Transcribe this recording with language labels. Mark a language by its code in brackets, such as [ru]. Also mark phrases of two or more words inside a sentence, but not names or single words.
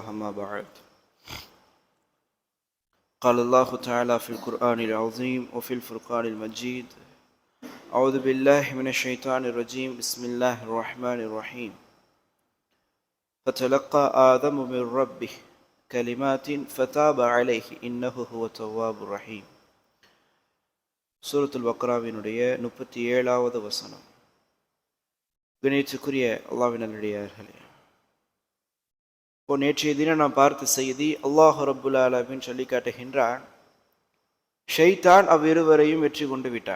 [ar] أما بعد، قال الله تعالى في القرآن العظيم وفي الفرقان المجيد: أعوذ بالله من الشيطان الرجيم، بسم الله الرحمن الرحيم. فتلقى آدم من ربه كلمات فتاب عليه إنه هو التواب الرحيم. [ta] சூரத்துல் பக்ராவினுடைய 37வது வசனம். கணியத்துக்குரிய அல்லாஹ்வின் நல்லடியார்களே, இப்போ நேற்றைய தினம் நாம் பார்த்த செய்தி, அல்லாஹ் [ar] رب العالمين [ta] சொல்லி காட்டுகின்றான், ஷைத்தான் அவ்விருவரையும் வெற்றி கொண்டு விட்டான்.